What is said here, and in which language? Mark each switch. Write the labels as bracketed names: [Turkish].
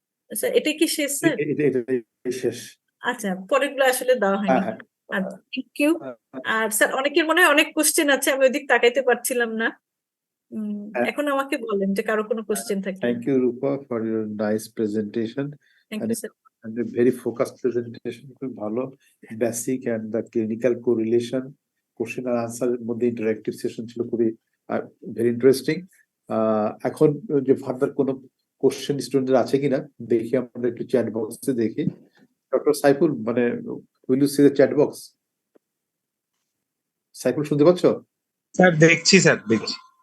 [Bangla] Sir এটা কি শেষ স্যার? শেষ। আচ্ছা, পরেরগুলো আসলে দেওয়া হয়নি। Thank you. আর স্যার অনেকের মনে হয় অনেক কোশ্চেন আছে, আমি ওইদিক তাকাইতে পারছিলাম না। এখন আমাকে বলেন যে কারো কোনো কোশ্চেন থাকে। [English] Thank you Rupa for your nice presentation thank you sir. and a very focused presentation, [Bangla] খুব ভালো, [English] basic and the clinical correlation, question and answer [Bangla] এর মধ্যে [English] interactive session [Bangla] ছিল, খুবই [English] Very interesting. [Bangla] এখন যে ফার্দার কোনো কোশ্চেন স্টুডেন্টদের আছে কিনা দেখি, আমরা একটু চ্যাট বক্সে দেখি। [English] Doctor Saiful, মানে will you see the chat box? [Bangla] Saiful শুনতে পাচ্ছ? স্যার দেখছি, স্যার দেখছি।